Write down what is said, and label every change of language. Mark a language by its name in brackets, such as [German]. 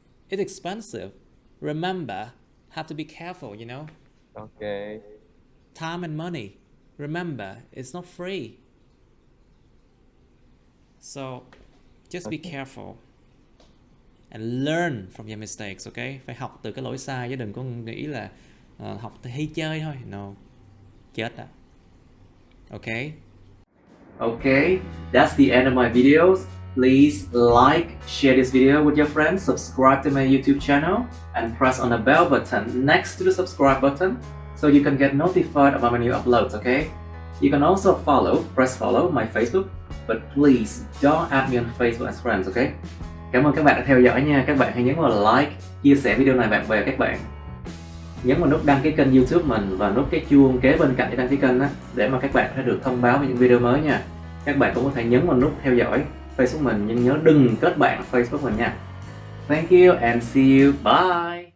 [English] It's expensive. Remember, have to be careful, you know? Okay. Time and money. Remember, it's not free. So, just be careful. And learn from your mistakes, okay? [Vietnamese] Phải học từ cái lỗi sai chứ đừng có nghĩ là học hay chơi thôi. [English] No. [Vietnamese] Chết đó. [English] Okay? Okay, that's the end of my videos. Please like, share this video with your friends, subscribe to my YouTube channel, and press on the bell button next to the subscribe button so you can get notified about my new uploads, okay? You can also press follow my Facebook, but please don't add me on Facebook as friends, okay? [Vietnamese] Cảm ơn các bạn đã theo dõi nha. Các bạn hãy nhấn vào like, chia sẻ video này bạn bè các bạn. Nhấn vào nút đăng ký kênh YouTube mình và nút cái chuông kế bên cạnh cái đăng ký kênh đó, để mà các bạn có thể được thông báo về những video mới nha. Các bạn cũng có thể nhấn vào nút theo dõi Facebook mình, nhưng nhớ đừng kết bạn Facebook mình nha. [English] Thank you and see you. Bye.